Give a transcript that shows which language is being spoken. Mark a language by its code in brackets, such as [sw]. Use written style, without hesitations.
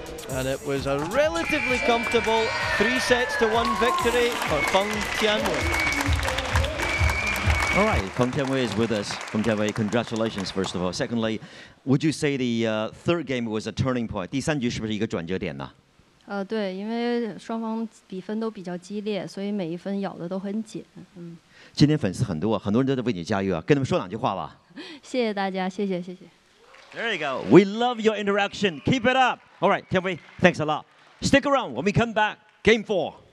[en] And it was a relatively comfortable 3-1 victory for Fung Tianwei. All right, Fung Tianwei is with us. Fung Tianwei, congratulations, first of all. Secondly, would you say the third game was a turning point? [zh] 第三局是不是一个转折点呢？对，因为双方比分都比较激烈，所以每一分咬的都很紧。今天粉丝很多啊，很多人都在为你加油啊，跟他们说2句话吧。谢谢大家，谢谢。 [en] There you go. We love your interaction. Keep it up. All right, Kelvin, thanks a lot. Stick around when we come back. Game 4.